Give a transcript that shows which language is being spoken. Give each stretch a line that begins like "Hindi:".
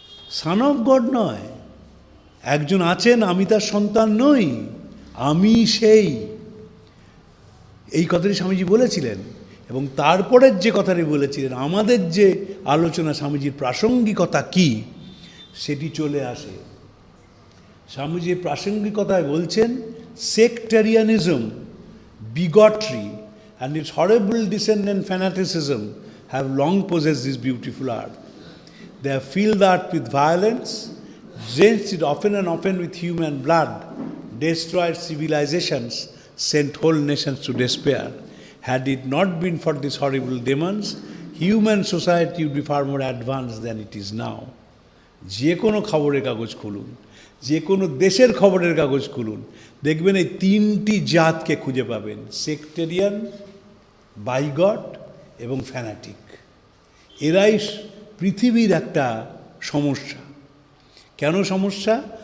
English: son of God
Bangla: নয়, একজন আছেন আমি তার সন্তান নই, আমি সেই। এই কথাটি স্বামীজি বলেছিলেন। এবং তারপরের যে কথাটি বলেছিলেন, আমাদের যে আলোচনা স্বামীজির প্রাসঙ্গিকতা কি সেটি চলে আসে। স্বামীজির প্রাসঙ্গিকতায় বলছেন,
English: sectarianism, bigotry and its horrible descendant fanaticism have long possessed this beautiful earth. They have filled the earth with violence, drenched it often and often with human blood, destroyed civilizations, sent whole nations to despair. Had it not been for these horrible demons, human society would be far more advanced than it is now.
Bangla: যে কোনো খবরের কাগজ খুলুন, যে কোনো দেশের খবরের কাগজ খুলুন, দেখবেন এই 3টি জাতকে খুঁজে পাবেন: সেক্টেরিয়ান, বাইগট এবং ফ্যানাটিক। এরাই পৃথিবীর একটা সমস্যা। কেন সমস্যা?